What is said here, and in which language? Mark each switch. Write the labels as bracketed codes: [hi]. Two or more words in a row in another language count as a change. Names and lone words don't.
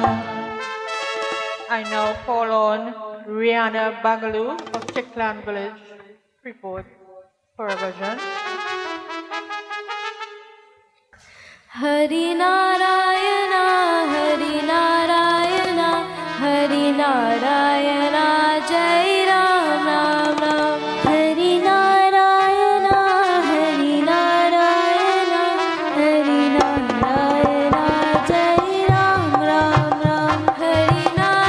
[en] I now call on Rihanna Bagalu of Chiklan Village, Freeport, for a bhajan. [hi] हरि नारायण, हरि नारायण, हरि नारायण, जय राम राम राम. हरि नारायण, हरि नारायण, हरि नारायण, जय राम राम राम.